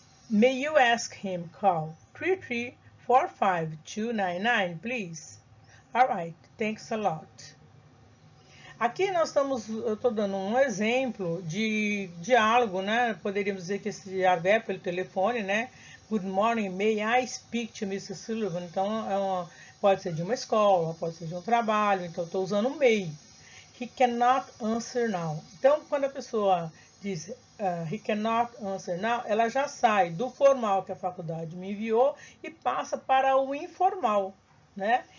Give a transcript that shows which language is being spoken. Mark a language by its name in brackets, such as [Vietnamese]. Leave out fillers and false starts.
[English] May you ask him call 3345-299, please? All right, thanks a lot. [Portuguese] Aqui eu estou dando um exemplo de diálogo, né? Poderíamos dizer que esse diálogo é pelo telefone, né? [English] Good morning, may I speak to Mr. Sullivan? [Portuguese] Então, pode ser de uma escola, pode ser de um trabalho, então estou usando o may. [English] He cannot answer now. [Portuguese] Então, quando a pessoa diz [English] he cannot answer now, [Portuguese] ela já sai do formal que a faculdade me enviou e passa para o informal, né?